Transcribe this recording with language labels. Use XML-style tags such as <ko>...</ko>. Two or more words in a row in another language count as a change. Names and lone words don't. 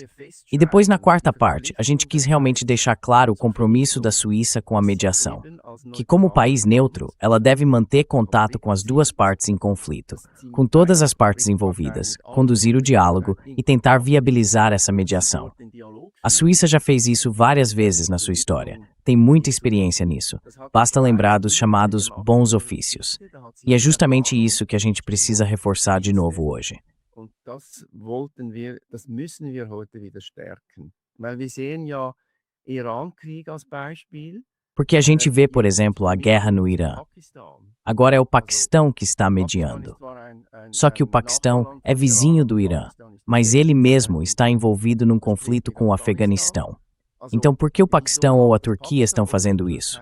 <pt>E depois, na quarta parte, a gente quis realmente deixar claro o compromisso da Suíça com a mediação, que como país neutro, ela deve manter contato com as duas partes em conflito, com todas as partes envolvidas, conduzir o diálogo e tentar viabilizar essa mediação. A Suíça já fez isso várias vezes na sua história, tem muita experiência nisso. Basta lembrar dos chamados bons ofícios. E é justamente isso que a gente precisa reforçar de novo hoje.</pt> <de>Und das müssen wir heute wieder stärken. Weil wir sehen ja Iran-Krieg als Beispiel.</de> <pt>Porque a gente vê, por exemplo, a guerra no Irã. Agora é o Paquistão que está mediando. Só que o Paquistão é vizinho do Irã, mas ele mesmo está envolvido num conflito com o Afeganistão. Então, por que o Paquistão ou a Turquia estão fazendo isso?</pt>